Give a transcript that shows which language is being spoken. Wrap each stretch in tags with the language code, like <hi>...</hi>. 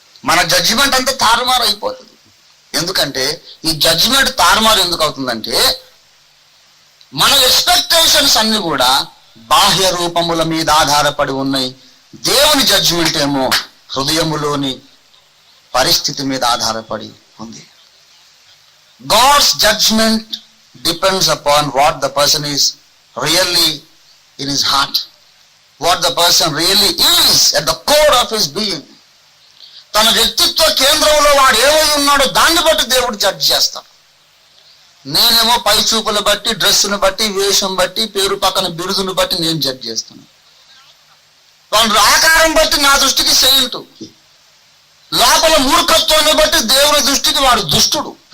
<te>మన జడ్జిమెంట్ అంతా తారుమారు అయిపోతుంది. ఎందుకంటే ఈ జడ్జిమెంట్ తారుమారు ఎందుకు అవుతుందంటే, మన ఎక్స్పెక్టేషన్స్ అన్ని కూడా బాహ్య రూపముల మీద ఆధారపడి ఉన్నాయి. దేవుని జడ్జిమెంట్ ఏమో హృదయములోని పరిస్థితి మీద ఆధారపడి ఉంది.</te> <en>God's judgment depends upon what the person is really in his heart, what the person really is at the core of his being.</en> <te>తన వ్యక్తిత్వ కేంద్రంలో వాడు ఏమై ఉన్నాడో దాన్ని బట్టి దేవుడు జడ్జ్ చేస్తాడు. నేనేమో పై చూపులు బట్టి, డ్రెస్సును బట్టి, వేషం బట్టి, పేరు పక్కన బిరుదును బట్టి నేను జడ్జ్ చేస్తాను. వాడు ఆకారం బట్టి నా దృష్టికి సెయింట్, లోపల మూర్ఖత్వాన్ని బట్టి దేవుని దృష్టికి వాడు దుష్టుడు.</te>